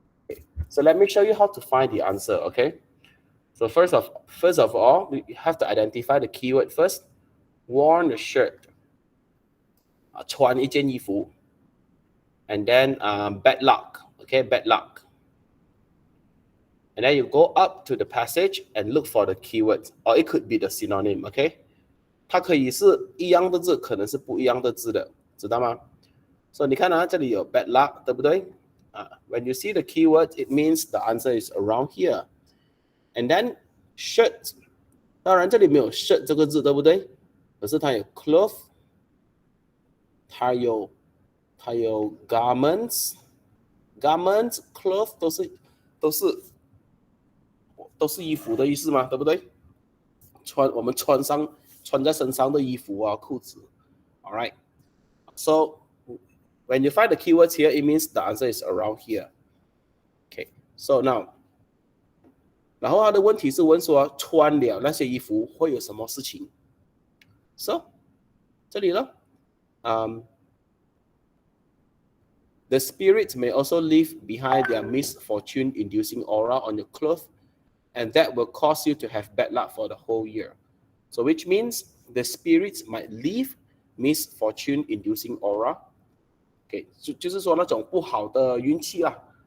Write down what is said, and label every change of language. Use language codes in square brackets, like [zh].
[en] Okay, so let me show you how to find the answer. Okay, so first of all, we have to identify the keyword first. Worn a shirt. [zh] 穿一件衣服 [en] and then bad luck. Okay, bad luck. And then you go up to the passage and look for the keyword, or it could be the synonym. Okay. [zh] 它可以是一样的字，可能是不一样的字的，知道吗？所以你看啊，这里有 [en] bad luck， [zh] 对不对？ [en] When you see the keyword, it means the answer is around here. And then shirt， [zh] 当然这里没有 shirt 这个字，对不对？可是它有 cloth， 它有 garments，cloth 都是衣服的意思嘛，对不对？我们穿在身上的衣服啊，裤子。 [en] All right. So when you find the keywords here, it means the answer is around here. Okay. [zh] So now， 然后他的问题是问说穿了那些衣服会有什么事情 ？So 这里了， [en] the spirits may also leave behind their misfortune-inducing aura on your clothes and that will cause you to have bad luck for the whole year. So which means the spirits might leave misfortune-inducing aura. [zh] Okay, 就是说那种不好的运气啦。